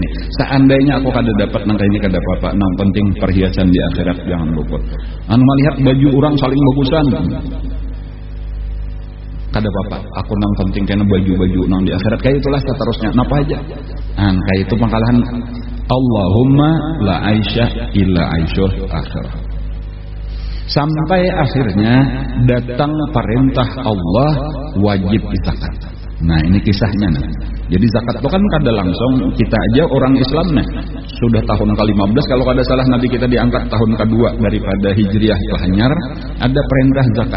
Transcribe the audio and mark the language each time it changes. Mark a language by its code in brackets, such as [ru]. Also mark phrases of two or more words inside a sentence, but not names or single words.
[bjn] Seandainya aku kada dapat nang ini kada apa-apa, nang penting perhiasan di akhirat jangan luput. Anu melihat baju orang saling bagusan, kada apa aku nang penting kena baju-baju nang di akhirat kayak itulah seterusnya napa aja kayak itu pangkalahan [ar] Allahumma la aisha illa aishul akhirah [bjn] sampai akhirnya datang perintah Allah wajib zakat. [id] Nah ini kisahnya nih. Jadi zakat itu kan kada langsung kita aja orang Islam nih sudah tahun ke-15 kalau kada salah Nabi kita diangkat tahun ke-2 daripada Hijriah Lahanyar ada perintah zakat.